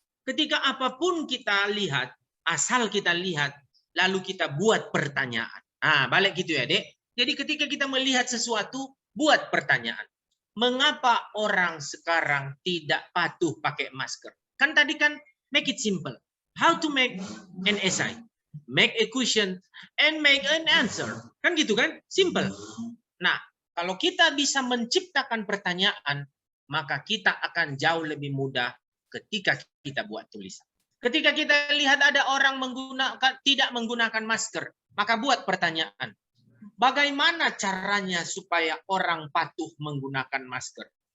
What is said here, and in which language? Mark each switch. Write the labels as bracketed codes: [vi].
[id] Ketika apapun kita lihat, asal kita lihat, lalu kita buat pertanyaan. Nah, balik gitu ya, Dek. Jadi ketika kita melihat sesuatu, buat pertanyaan. Mengapa orang sekarang tidak patuh pakai masker? Kan tadi kan [en] make it simple. How to make an essay, make a question, and make an answer. [id] Kan gitu kan? Simple. Nah, kalau kita bisa menciptakan pertanyaan, maka kita akan jauh lebih mudah ketika kita buat tulisan. Ketika kita lihat ada orang tidak menggunakan masker, maka buat pertanyaan. Bagaimana caranya supaya orang patuh menggunakan masker?